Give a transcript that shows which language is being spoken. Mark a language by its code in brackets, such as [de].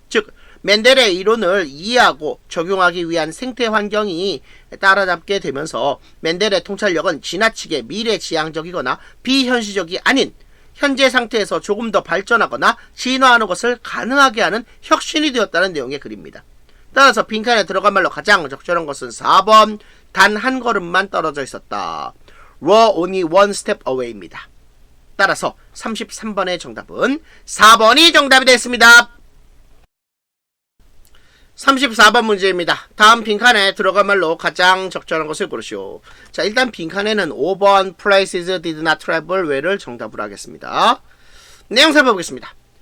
[ko] 즉 멘델의 이론을 이해하고 적용하기 위한 생태 환경이 따라잡게 되면서 멘델의 통찰력은 지나치게 미래지향적이거나 비현실적이 아닌 현재 상태에서 조금 더 발전하거나 진화하는 것을 가능하게 하는 혁신이 되었다는 내용의 글입니다. 따라서 빈칸에 들어간 말로 가장 적절한 것은 4번 단 한 걸음만 떨어져 있었다. [en] We're only one step away입니다. [ko] 따라서 33번의 정답은 4번이 정답이 됐습니다. 34번 문제입니다. 다음 빈칸에 들어간 말로 가장 적절한 것을 고르시오. 자, 일단 빈칸에는 5번 [en] Places did not travel well [ko] 을 정답으로 하겠습니다. 내용 살펴보겠습니다.